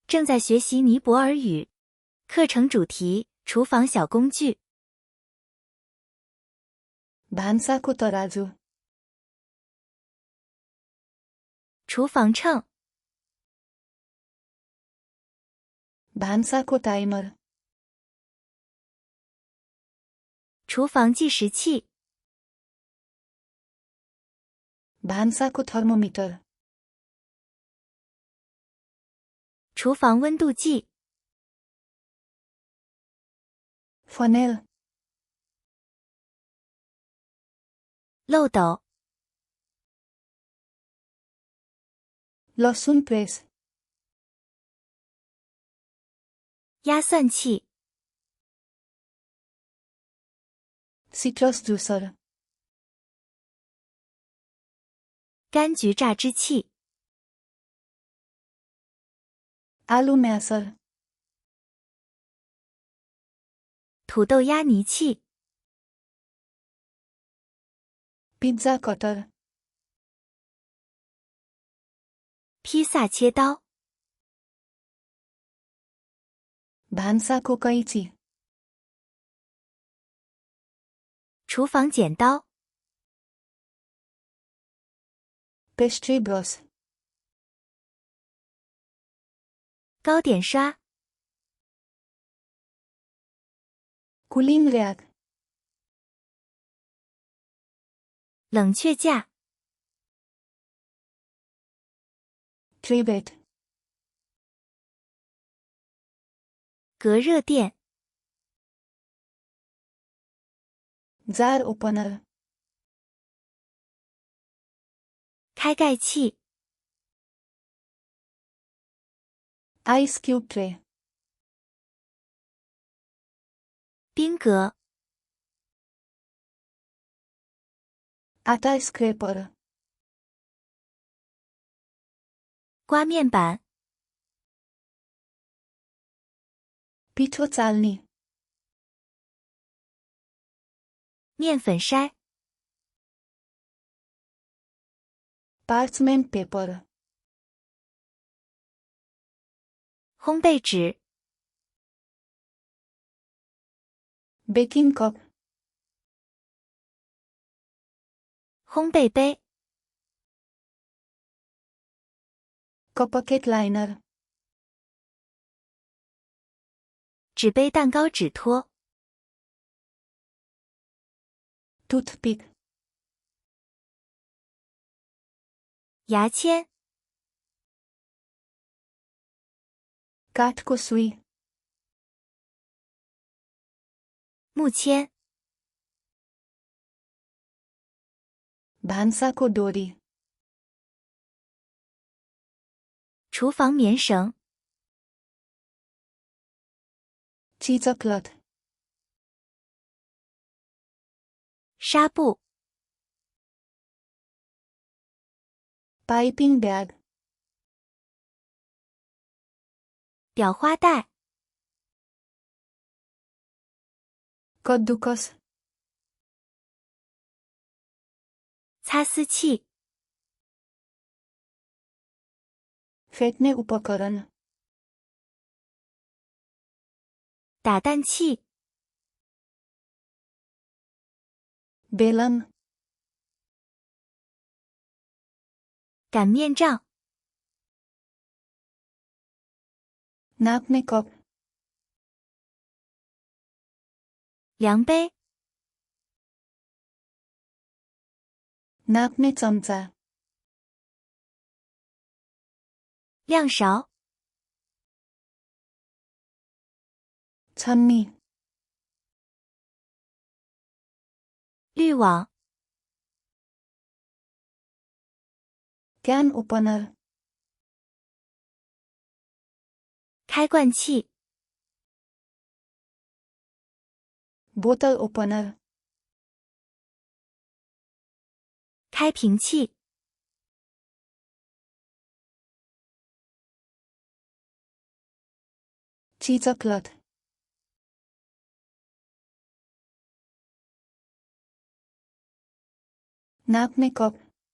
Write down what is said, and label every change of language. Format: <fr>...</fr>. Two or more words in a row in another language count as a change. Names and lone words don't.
<zh>正在学习尼泊尔语。课程主题：厨房小工具。</zh> <ne>भान्साको तराजु,</ne> <zh>厨房秤、</zh> <ne>भान्साको टाइमर,</ne> <zh>厨房计时器、</zh> <ne>भान्साको थर्मोमिटर,</ne> <zh>厨房温度计、</zh> <ne>फनेल,</ne> <zh>漏斗、</zh> <ne>लसुन प्रेस,</ne> <zh>压蒜器、</zh> <en>citrus juicer,</en> <zh>柑橘榨汁器、</zh> <ne>आलु म्यासर,</ne> <zh>土豆压泥器、</zh> <en>pizza cutter,</en> <zh>披萨切刀、</zh> <ne>भान्साको कैची,</ne> <zh>厨房剪刀、</zh> <en>pastry brush,</en> <zh>糕点刷、</zh> <en>cooling rack,</en> <zh>冷却架、</zh> <ne>ट्रिबेट,</ne> <zh>隔热垫、</zh> <en>jar opener,</en> <zh>开盖器、</zh> <en>ice cube tray,</en> <zh>冰格、</zh> <ne>आटा स्क्रेपर,</ne> <zh>刮面板、</zh> <ne>पिठो चाल्नी,</ne> <zh>面粉筛、</zh> <en>parchment paper,</en> <zh>烘焙纸、</zh> <en>baking cup,</en> <zh>烘焙杯、</zh> <en>cupcake liner,</en> <zh>纸杯蛋糕纸托、</zh> <ne>टुथपिक,</ne> <zh>牙签、</zh> <ne>काठको सुई,</ne> <zh>木签、</zh> <ne>भान्साको डोरी,</ne> <zh>厨房棉绳、</zh> <ne>चीजक्लथ,</ne> <zh>纱布、</zh> <en>piping bag,</en> <zh>裱花带、</zh> <ne>कद्दुकस,</ne> <zh>擦丝器、</zh> <ne>फेट्ने उपकरण,</ne> <zh>打蛋器、</zh> <ne>बेलन,</ne> <zh>擀面杖、</zh> <ne>नाप्ने कप,</ne> <zh>量杯、</zh> <ne>नाप्ने चम्चा,</ne> <zh>量勺、</zh> <ne>छन्नी,</ne> <zh>滤网、</zh> <en>can opener,</en> <zh>开罐器、</zh> <ne>बोतल ओपनर,</ne> <zh>开瓶器、</zh> <ne>चीजक्लथ, नाप्ने कप,</ne>